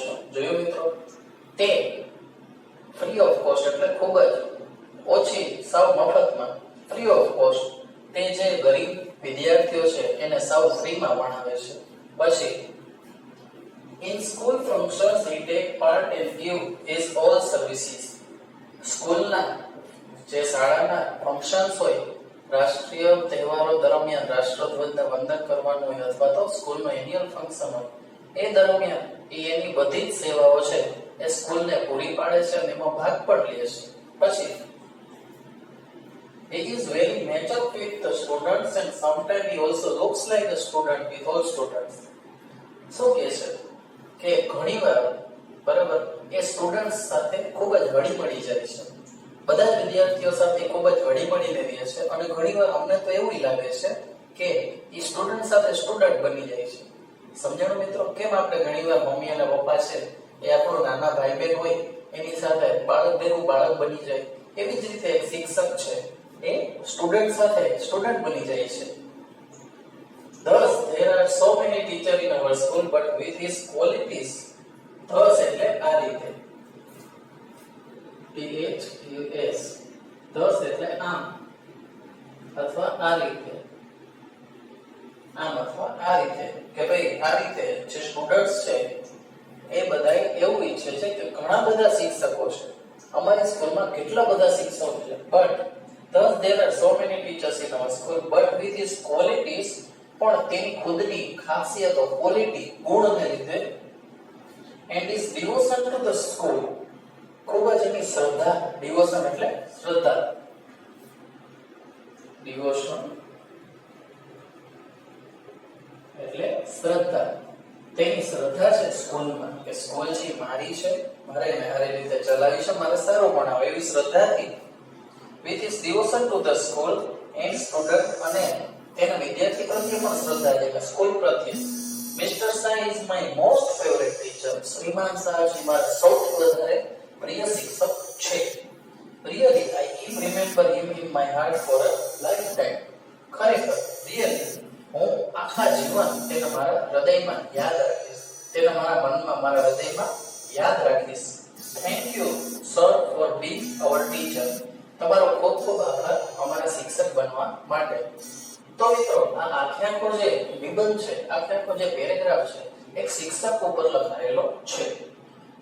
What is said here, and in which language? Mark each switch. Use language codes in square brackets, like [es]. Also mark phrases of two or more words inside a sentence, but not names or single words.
[gu] જોયું મિત્રો? તે [en] free of cost [gu] એટલે ખૂબ જ ઓછી, સાવ મફતમાં, [en] free of cost. [gu] તે જે ગરીબ વિદ્યાર્થીઓ છે એને સાવ ફ્રીમાં ભણાવે છે. [en] પછી in school functions he take part and give his all services. [gu] સ્કૂલના જે શાળાના ફંક્શન્સ હોય, રાષ્ટ્રીય તહેવારો દરમિયાન રાષ્ટ્રધ્વજને વંદન કરવાનું હોય અથવા તો સ્કૂલનો એન્યુઅલ ફંક્શન હોય, એ દરમિયાન એની બધી જ સેવાઓ છે એ સ્કૂલને પૂરી પાડે છે અને એમાં ભાગ પણ લે છે. [en] પછી he is very mature with the students and sometimes he also looks like a student with all students. [gu] શું કહે છે કે ઘણીવાર બરાબર એ સ્ટુડન્ટ્સ સાથે ખૂબ જ હળીમળી જાય છે, બધા જ વિદ્યાર્થીઓ સાથે ખૂબ જ હળીમળીને રહે છે. અને ઘણીવાર અમને તો એવું લાગે છે કે એ સ્ટુડન્ટ સાથે સ્ટુડન્ટ બની જાય છે. સમજાણું મિત્રો? કેમ આપણે ઘણીવાર મમ્મી અને પપ્પા છે એ આપણો નાના ભાઈ બહેન હોય એની સાથે બાળક ભેગું બાળક બની જાય, એવી જ રીતે એક શિક્ષક છે એ સ્ટુડન્ટ સાથે સ્ટુડન્ટ બની જાય છે. [en] Thus there are so many teachers in our school but with his qualities. [gu] Thus એટલે આ રીતે, THUS. Thus એટલે આમ અથવા આ રીતે, આમ અથવા આ રીતે, કે ભાઈ આ રીતે જે સ્ટુડન્ટ્સ છે એ બધાય એવું ઈચ્છે છે કે ઘણા બધા શિક્ષકો છે અમારી સ્કૂલમાં, કેટલા બધા શિક્ષકો છે, [en] but thus there are so many teachers in our school but with his qualities. [gu] પણ તેની ખુદની ખાસિયતો, ક્વોલિટી, ગુણને લીધે, [en] and his devotion to the school, [gu] ખૂબ જ એની શ્રદ્ધા, devotion એટલે શ્રદ્ધા, devotion એટલે શ્રદ્ધા, તેની શ્રદ્ધા છે સ્કૂલમાં કે સ્કૂલ છે મારી છે, મારે એને સારી રીતે ચલાવી છે, મારે સારું ભણાવે, એવી શ્રદ્ધાથી [en] with his devotion to the school and student, [gu] અને તેના વિદ્યાર્થી પ્રત્યે પણ શ્રદ્ધા છે કે સ્કૂલ પ્રત્યે. [en] Mister Shah is my most favourite teacher. [gu] શ્રીમાન શાહજી મારા સૌથી વધારે પ્રિય શિક્ષક છે. [en] Really, I keep remember him in my heart for a lifetime. [gu] ખરેખર, really, હું આખા જીવન તેને મારા હૃદયમાં યાદ રાખીશ, તેને મારા મનમાં, મારા હૃદયમાં યાદ રાખીશ. [en] Thank you, sir, for being our teacher. [gu] તમારો ખૂબ ખૂબ આભાર અમારા શિક્ષક બનવા માટે. તો મિત્રો, આ આખો જે નિબંધ છે, આખો જે પેરેગ્રાફ છે, એક શિક્ષક ઉપર લખાયેલો છે.